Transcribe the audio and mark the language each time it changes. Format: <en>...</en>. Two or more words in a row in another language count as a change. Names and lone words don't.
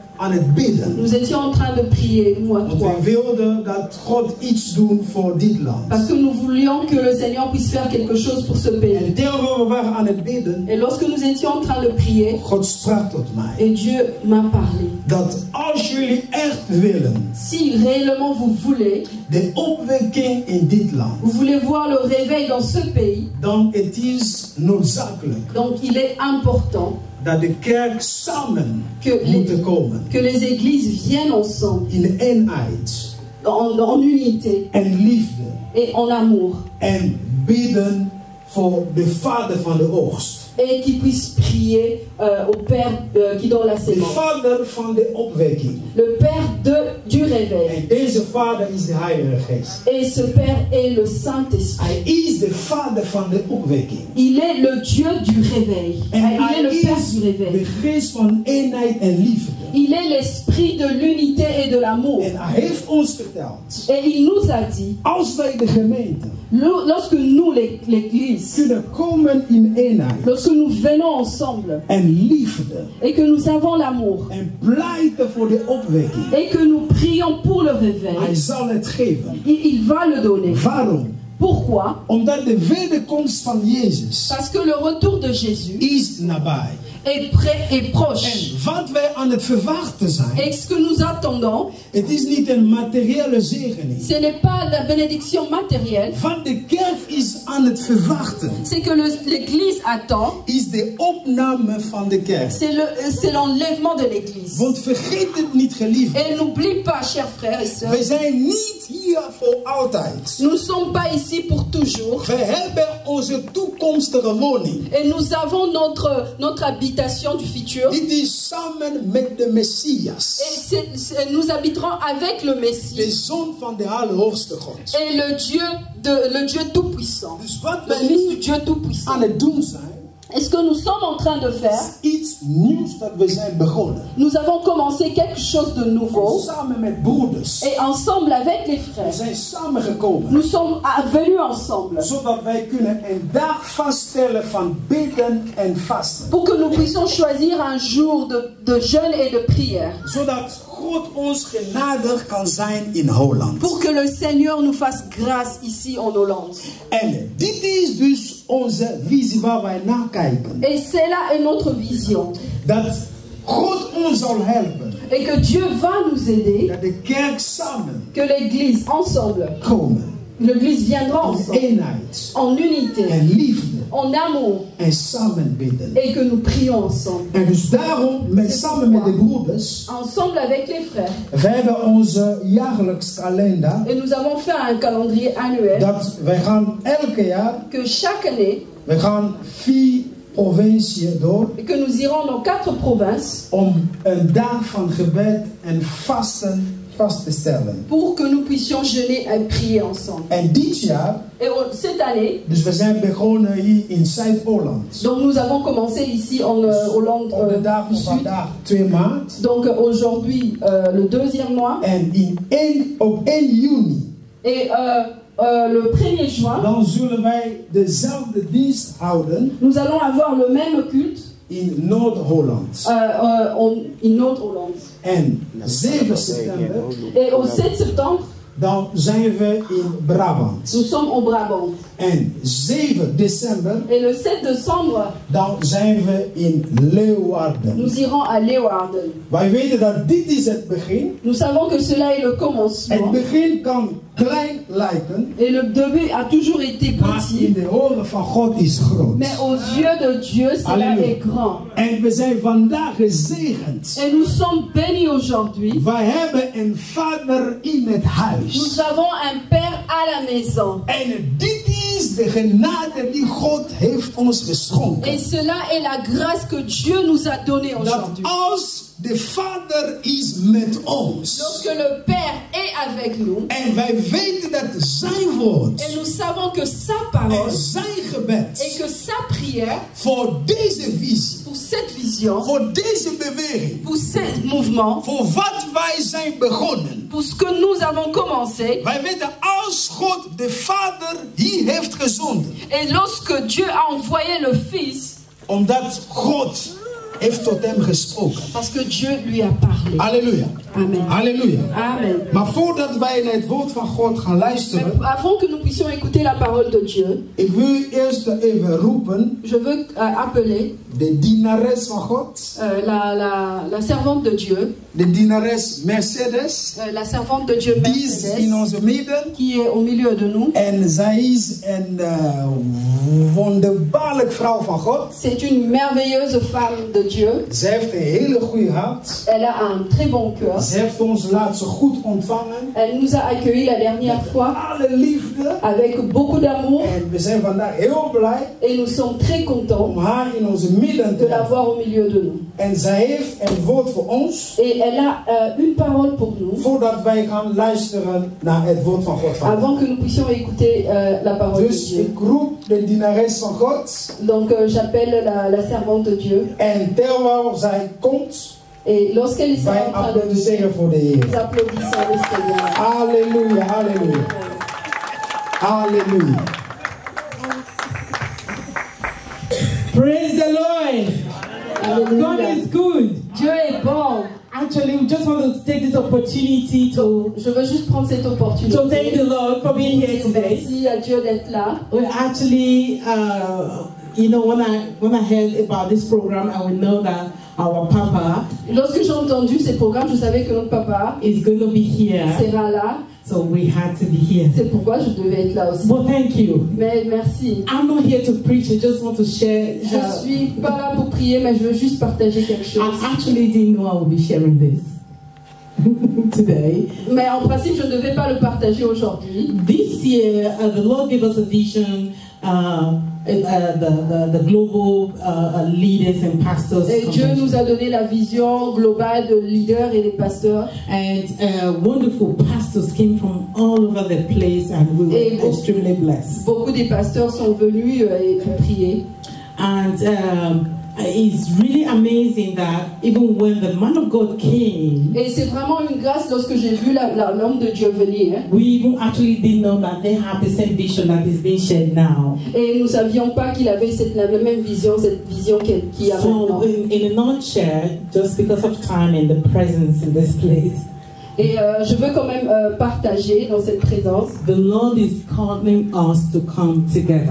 <nl>aan het bidden.</nl> <fr>Nous étions en train de prier, nous à</fr> <nl>Want</nl> <fr>trois.</fr> <nl>wij wilden dat God iets doen voor dit land.</nl> <fr>Parce que nous voulions que le Seigneur puisse faire quelque chose pour ce pays.</fr> <nl>En terwijl we waren aan het bidden,</nl> <fr>Et lorsque nous étions en train de prier,</fr> <nl>God sprak tot mij.</nl> <fr>et Dieu m'a parlé.</fr> <nl>Dat als jullie echt willen,</nl> <fr>Si réellement vous voulez,</fr> <nl>de opwekking in dit land,</nl> <fr>vous voulez voir le réveil dans ce pays,</fr> <nl>dan het is noodzakelijk</nl> <fr>donc il est important</fr> <nl>dat de kerk samen moet komen.</nl> <fr>que les églises viennent ensemble,</fr> <nl>In eenheid</nl> <fr>en unité</fr> <nl>en liefde.</nl> <fr>et en amour.</fr> <nl>En bidden voor de vader van de oogst.</nl> <fr>Et qui puissent prier au Père qui donne la</fr> <nl>De</nl> <fr>sémence.</fr> <nl>vader van de opwekking.</nl> <fr>Le Père du réveil.</fr> <nl>En deze vader is de Heilige Geest.</nl> <fr>Et ce Père est le Saint-Esprit.</fr> <nl>Hij is de vader van de opwekking.</nl> <fr>Il est le Dieu du réveil.</fr> <nl>En</nl> <fr>Il est</fr> <nl>hij</nl> <fr>le Père</fr> <nl>is</nl> <fr>du</fr> <nl>de</nl> <fr>réveil.</fr> <nl>geest van eenheid en liefde.</nl> <fr>Il est l'esprit de l'unité et de l'amour.</fr> <nl>En hij heeft ons verteld,</nl> <fr>Et il nous a dit,</fr> <nl>als wij de gemeente</nl> <fr>lorsque nous, l'Église,</fr> <nl>kunnen komen in eenheid</nl> <fr>lorsque nous venons ensemble</fr> <nl>en liefde</nl> <fr>et que nous avons l'amour</fr> <nl>en pleiten voor de opwekking,</nl> <fr>et que nous prions pour le réveil,</fr> <nl>hij zal het geven.</nl> <fr>il va le donner.</fr> <nl>Waarom?</nl> <fr>Pourquoi?</fr> <nl>Omdat de wederkomst van Jezus</nl> <fr>Parce que le retour de Jésus</fr> <nl>is nabij.</nl> <fr>est prêt et proche.</fr> <nl>En wat wij aan het verwachten zijn,</nl> <fr>Et ce que nous attendons,</fr> <nl>het is niet een materiële zegening.</nl> <fr>ce n'est pas la bénédiction matérielle,</fr> <nl>Wat de kerk is aan het verwachten,</nl> <fr>c'est que l'Église attend,</fr> <nl>is de opname van de kerk.</nl> <fr>c'est l'enlèvement de l'Église.</fr> <nl>Want vergeet het niet, geliefd.</nl> <fr>Et n'oublie pas, chers frères et sœurs,</fr> <nl>Wij zijn niet hier voor altijd.</nl> <fr>nous ne sommes pas ici pour toujours.</fr> <nl>We hebben onze toekomstige woning.</nl> <fr>Et nous avons notre habitation du futur.</fr> <nl>Dit is samen met de Messias,</nl> <fr>Et nous habiterons avec le</fr> <nl>de</nl> <fr>Messie</fr> <nl>Zoon van de Allerhoogste God.</nl> <fr>et le Dieu Tout-Puissant.</fr> <nl>Dus wat</nl> <fr>Le</fr> <nl>we</nl> <fr>Fils du</fr> <nl>nu</nl> <fr>Dieu Tout-Puissant.</fr> <nl>aan het doen zijn,</nl> <fr>Et ce que nous sommes en train de faire,</fr> <nl>iets nieuws dat we zijn begonnen.</nl> <fr>nous avons commencé quelque chose de nouveau.</fr> <nl>Samen met broeders.</nl> <fr>Et ensemble avec les</fr> <nl>We</nl> <fr>frères,</fr> <nl>zijn samengekomen.</nl> <fr>nous sommes venus ensemble</fr> <nl>Zodat wij kunnen een dag vaststellen van bidden en vasten.</nl> <fr>pour que nous puissions choisir un jour de jeûne et de prière.</fr> <nl>Zodat God ons genadig kan zijn in Holland.</nl> <fr>Pour que le Seigneur nous fasse grâce ici en Hollande.</fr> <nl>En dit is dus onze visie waar wij naar kijken.</nl> <fr>Et c'est là est notre vision.</fr> <nl>Dat God ons zal helpen.</nl> <fr>Et que Dieu va nous aider,</fr> <nl>Dat de kerk samen</nl> <fr>que l'Église ensemble,</fr> <nl>komen.</nl> <fr>l'Église viendra</fr> <nl>In</nl> <fr>ensemble,</fr> <nl>eenheid</nl> <fr>en unité,</fr> <nl>en liefde.</nl> <fr>en amour,</fr> <nl>En samen bidden.</nl> <fr>et que nous prions ensemble.</fr> <nl>En dus daarom, samen met de broeders,</nl> <fr>Ensemble avec les frères.</fr> <nl>we hebben onze jaarlijks kalender.</nl> <fr>Et nous avons fait un calendrier annuel</fr> <nl>Dat wij gaan elke jaar,</nl> <fr>que chaque année,</fr> <nl>we gaan 4 provinciën door.</nl> <fr>et que nous irons dans 4 provinces</fr> <nl>Om een dag van gebed en vasten vast te stellen.</nl> <fr>pour que nous puissions jeûner et prier ensemble.</fr> <nl>En dit jaar,</nl> <fr>Et cette année,</fr> <nl>dus we zijn begonnen hier in Zuid-Holland.</nl> <fr>donc nous avons commencé ici en Hollande</fr> <nl>Op de dag</nl> <fr>du</fr> <nl>van</nl> <fr>Sud.</fr> <nl>vandaag 2 maart.</nl> <fr>Donc aujourd'hui, le 2e mois.</fr> <nl>En op 1 juni,</nl> <fr>Et le 1er juin,</fr> <nl>dan zullen wij dezelfde dienst houden</nl> <fr>nous allons avoir le même culte</fr> <nl>in Noord-Holland.</nl> <fr>in Noord-Hollande.</fr> <nl>En 7 september,</nl> <fr>Et au 7 septembre,</fr> <nl>dan zijn we in Brabant.</nl> <fr>nous sommes au Brabant.</fr> <nl>En 7 december,</nl> <fr>Et le 7 décembre,</fr> <nl>dan zijn we in Leeuwarden.</nl> <fr>nous irons à Leeuwarden.</fr> <nl>Wij weten dat dit is het begin.</nl> <fr>Nous savons que cela est le</fr> <nl>Het</nl> <fr>commencement.</fr> <nl>begin kan klein lijken,</nl> <fr>Et le début a toujours été</fr> <nl>maar in</nl> <fr>petit.</fr> <nl>de oren van God is groot.</nl> <fr>Mais aux yeux de Dieu, cela Alléluia. est grand.</fr> <nl>En we zijn vandaag gezegend.</nl> <fr>Et nous sommes bénis aujourd'hui.</fr> <nl>Wij hebben een vader in het huis.</nl> <fr>Nous avons un Père à la maison.</fr> <nl>En dit is de genade die God heeft ons geschonken.</nl> <fr>Et cela est la grâce que Dieu nous a donnée</fr> <nl>Dat</nl> <fr>aujourd'hui.</fr> <nl>als de vader is met ons.</nl> <fr>Lorsque le Père est avec nous,</fr> <nl>En wij weten dat zijn woord</nl> <fr>et nous savons que sa</fr> <nl>en</nl> <fr>parole</fr> <nl>zijn</nl> <fr>et</fr> <nl>gebed</nl> <fr>que sa prière,</fr> <nl>voor deze visie,</nl> <fr>pour cette vision,</fr> <nl>voor deze beweging,</nl> <fr>pour ce mouvement,</fr> <nl>voor wat wij zijn begonnen.</nl> <fr>pour ce que nous avons commencé,</fr> <nl>Wij weten als God de Vader hier heeft gezonden.</nl> <fr>et lorsque Dieu a envoyé le Fils,</fr> <nl>Omdat God heeft tot hem gesproken.</nl> <fr>Parce que Dieu lui a parlé.</fr> <nl>Halleluja.</nl> <fr>Amen.</fr> <nl>Halleluja.</nl> <fr>Amen.</fr> <nl>Maar voordat wij naar het woord van God gaan luisteren,</nl> <fr>Mais avant que nous puissions écouter la parole de Dieu,</fr> <nl>ik wil u eerst even roepen,</nl> <fr>je veux appeler</fr> <nl>de dienares van God,</nl> <fr>la servante de Dieu,</fr> <nl>de dienares Mercedes,</nl> <fr>la servante de Dieu</fr> <nl>die is in</nl> <fr>Mercedes,</fr> <nl>onze midden.</nl> <fr>qui est au milieu de nous.</fr> <nl>En zij is een wonderbaarlijk vrouw van God.</nl> <fr>C'est une merveilleuse femme de Dieu.</fr> <nl>Zij heeft een hele goede hart.</nl> <fr>Elle a un très bon cœur.</fr> <nl>Ze heeft ons laatst goed ontvangen.</nl> <fr>Elle nous a accueillis la dernière fois</fr> <nl>Alle liefde.</nl> <fr>avec beaucoup d'amour</fr> <nl>En we zijn vandaag heel blij</nl> <fr>et nous sommes très contents</fr> <nl>om haar in onze midden te</nl> <fr>de la</fr> <nl>hebben.</nl> <fr>voir au milieu de nous.</fr> <nl>En zij heeft een woord voor ons.</nl> <fr>Et elle a une parole pour nous</fr> <nl>Voordat wij gaan luisteren naar het woord van God.</nl> <fr>avant que nous puissions écouter la parole de</fr> <nl>Dus</nl> <fr>Dieu.</fr> <nl>ik roep de dienares van God.</nl> <fr>Donc j'appelle la servante de Dieu.</fr> <nl>En terwijl zij komt,</nl> <fr>Et lorsqu'elle est</fr> <nl>wij</nl> <fr>en train de nous,</fr> <nl>applaudisseren voor de Heer.</nl> <fr>nous applaudissons le Seigneur.</fr> <nl>Halleluja, halleluja. Halleluja.</nl> <en>Praise the Lord. God</en> <fr>Alléluia.</fr> <en>is good.</en> <fr>Dieu est bon.</fr> <en>Actually, we just want to take this opportunity to</en> <fr>Je veux juste prendre cette</fr> <en>thank</en> <fr>opportunité.</fr> <en>the Lord for being here today.</en> <fr>Merci à Dieu d'être là.</fr> <en>Well, actually, you know, when I heard about this program, I would know that our Papa</en> <fr>Lorsque j'ai entendu ces programmes, je savais que notre papa</fr> <en>is going to be here,</en> <fr>sera là.</fr> <en>so we had to be here.</en> <fr>C'est pourquoi je devais être là aussi.</fr> <en>Well, thank you.</en> <fr>Mais merci.</fr> <en>I'm not here to preach. I just want to share.</en> <fr>Je suis pas là pour prier, mais je veux juste partager quelque chose.</fr> <en>I actually didn't know I would be sharing this today.</en> <fr>Mais en principe, je ne devais pas le partager aujourd'hui.</fr> <en>This year, the Lord gave us a vision. The global leaders and pastors.</en> <fr>Et Dieu</fr> <en>convention.</en> <fr>nous a donné la vision globale de leaders et des pasteurs.</fr> <en>And wonderful pastors came from all over the place, and we</en> <fr>Et</fr> <en>were extremely blessed.</en> <fr>Beaucoup des pasteurs sont venus et ont prié.</fr> <en>And it's really amazing that even when the man of God came,</en> <fr>Et c'est vraiment une grâce lorsque j'ai vu l'homme de Dieu venir.</fr> <en>we even actually didn't know that they have the same vision that is being shared now.</en> <fr>Et nous ne savions pas qu'il avait la même vision, cette vision qu'il a maintenant.</fr> <en>So, in a nutshell, just because of time and the presence in this place,</en> <fr>Et je veux quand même partager dans cette présence.</fr> <en>the Lord is calling us to come together.</en>